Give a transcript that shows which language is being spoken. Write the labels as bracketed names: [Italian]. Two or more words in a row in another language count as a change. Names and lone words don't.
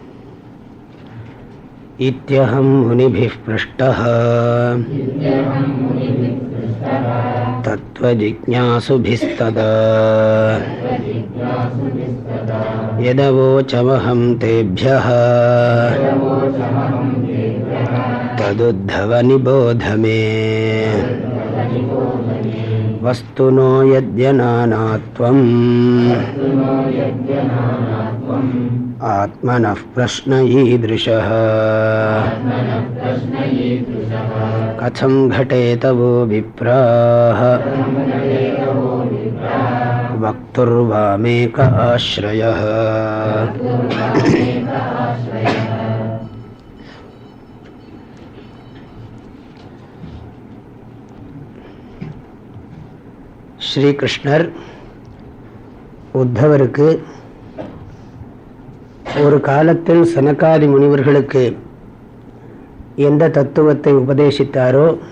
[Sanskrit] इत्यहं मुनिभिः पृष्टः तत्त्वजिज्ञासुभिस्तदा यदवोचमहं तेभ्यः तदुद्धव निबोध मे. वस्तुनो यद्यनानात्वम् आत्मनः प्रश्न ईदृशः कथम् घटेत वो विप्राः वक्तुर्वामेक आश्रयः. [Tamil] ஸ்ரீகிருஷ்ணர் உத்தவருக்கு ஒரு காலத்தில் சனகாதி முனிவர்களுக்கு எந்த தத்துவத்தை உபதேசித்தாரோ